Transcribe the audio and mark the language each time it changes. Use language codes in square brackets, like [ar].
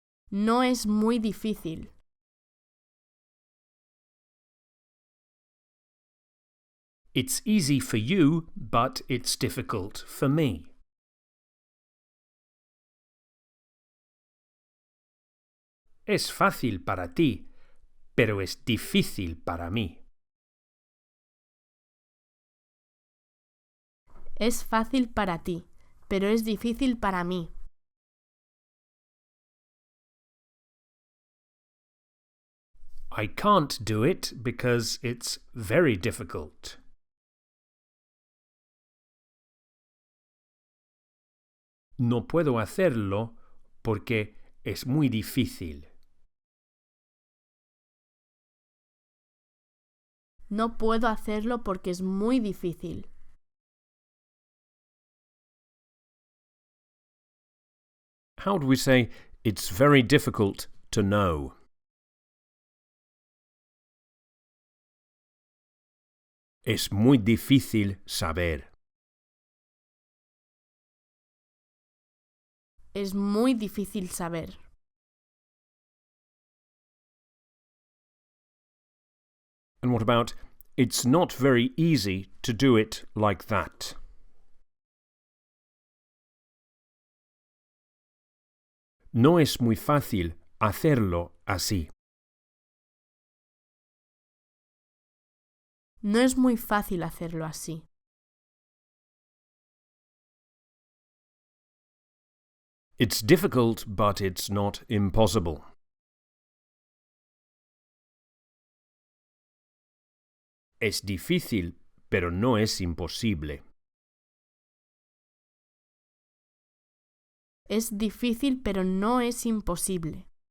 [es] No es muy difícil. [en] It's easy for you, but it's difficult for me. [es] Es fácil para ti, pero es difícil para mí. Es fácil para ti, pero es difícil para mí. [en] I can't do it because it's very difficult. [es] No puedo hacerlo porque es muy difícil. No puedo hacerlo porque es muy difícil. [en] How do we say, it's very difficult to know? [es] Es muy difícil saber. Es muy difícil saber. [en] And what about, it's not very easy to do it like that? [es] No es muy fácil hacerlo así. No es muy fácil hacerlo así. [en] It's difficult, but it's not impossible. [es] Es difícil, pero no es imposible. Es difícil, pero no es imposible.